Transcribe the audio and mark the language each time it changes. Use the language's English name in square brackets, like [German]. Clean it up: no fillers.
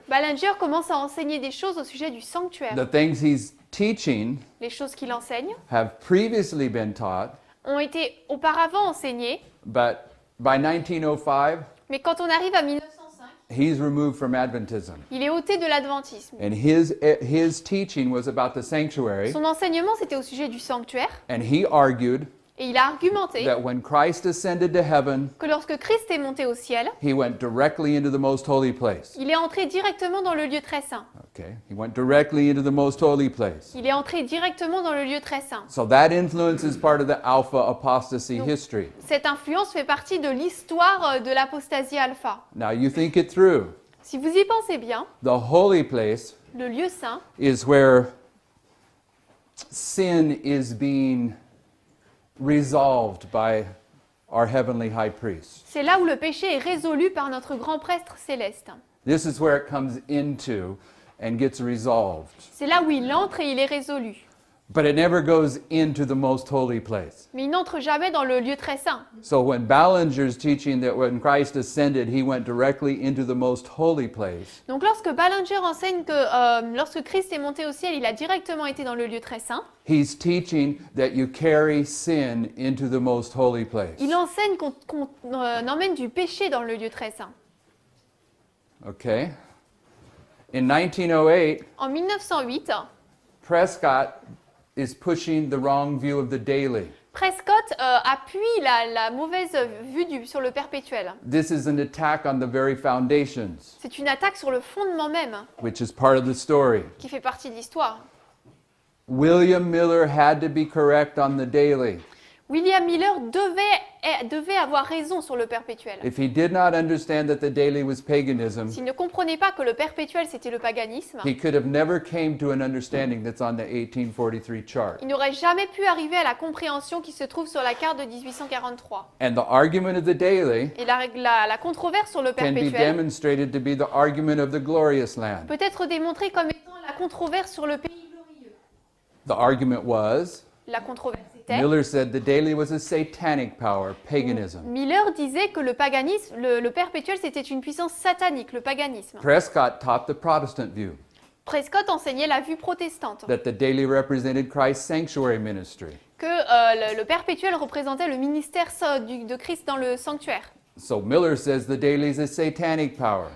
[French] Ballinger commence à enseigner des choses au sujet du sanctuaire. [English] The things he's teaching [French] Les choses qu'il enseigne [English] have previously been taught, [French] ont été auparavant enseignées, [English] but by 1905, [French] mais quand on arrive à 1905, [English] he's removed from Adventism. [French] il est ôté de l'adventisme. [English] And his teaching was about the sanctuary, [French] Son enseignement, c'était au sujet du sanctuaire, [English] and he argued [French] et il a argumenté [English] that when Christ ascended to heaven, [French] que lorsque Christ est monté au ciel, [English] he went directly into the most holy place. [French] il est entré directement dans le lieu très saint. [English] Okay, he went directly into the most holy place. [French] Il est entré directement dans le lieu très saint. [English] So that influence is part of the Alpha apostasy history. [French] Cette influence fait partie de l'histoire de l'apostasie alpha. [English] Now you think it through. [French] Si vous y pensez bien, [English] The holy place [French] le lieu saint, [English] is where sin is being resolved by our heavenly high priest. [French] c'est là où le péché est résolu par notre grand prêtre céleste. [English] This is where it comes into and gets resolved. [French] C'est là où il entre et il est résolu. [English] But it never goes into the most holy place. [French] Mais il n'entre jamais dans le lieu très saint. [English] So when Ballinger's teaching that when Christ ascended, he went directly into the most holy place, [French] Donc lorsque Ballinger enseigne que lorsque Christ est monté au ciel, il a directement été dans le lieu très saint, [English] he's teaching that you carry sin into the most holy place. [French] il enseigne qu'on emmène du péché dans le lieu très saint. [English] Okay? In 1908, [French] En 1908, [English] Prescott is pushing the wrong view of the daily. [French] Prescott appuie la mauvaise vue sur le perpétuel. [English] This is an attack on the very foundations, [French] C'est une attaque sur le fondement même [English] which is part of the story. [French] qui fait partie de l'histoire. [English] William Miller had to be correct on the daily. [French] William Miller devait avoir raison sur le perpétuel. [English] If he did not understand that the daily was paganism, [French] S'il ne comprenait pas que le perpétuel c'était le paganisme, [English] he could have never came to an understanding that's on the 1843 chart. [French] il n'aurait jamais pu arriver à la compréhension qui se trouve sur la carte de 1843. [English] And the argument of the daily [French] Et la controverse sur le [English] can be [French] perpétuel [English] demonstrated to be the argument of the glorious land. [French] peut être démontrée comme étant la controverse sur le pays glorieux. [English] The argument was, [French] La controverse était, [English] Miller said the daily was a satanic power, paganism. [French] Miller disait que le paganisme, le perpétuel c'était une puissance satanique, le paganisme. [English] Prescott taught the Protestant view, [French] Prescott enseignait la vue protestante, [English] that the daily represented Christ's sanctuary ministry. [French] que le perpétuel représentait le ministère de Christ dans le sanctuaire. [English] So Miller says the daily is a satanic power.